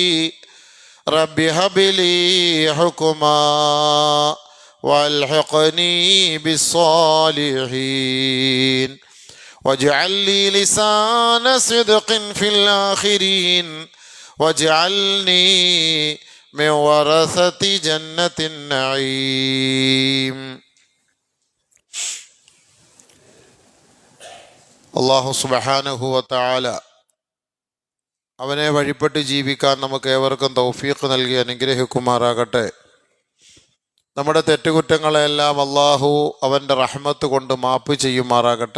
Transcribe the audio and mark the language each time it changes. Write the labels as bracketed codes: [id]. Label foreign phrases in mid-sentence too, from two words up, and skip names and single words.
[ar] رب هب لي حكما والحقني بالصالحين واجعل لي لسان صدق في الآخرين واجعلني من ورثة جنة النعيم. الله سبحانه وتعالى [ml] അവനെ വഴിപ്പെട്ട് ജീവിക്കാൻ നമുക്ക് ഏവർക്കും തൗഫീഖ് നൽകി അനുഗ്രഹിക്കുമാറാകട്ടെ. നമ്മുടെ തെറ്റുകുറ്റങ്ങളെല്ലാം അള്ളാഹു അവൻ്റെ റഹ്മത്ത് കൊണ്ട് മാപ്പ് ചെയ്യുമാറാകട്ടെ.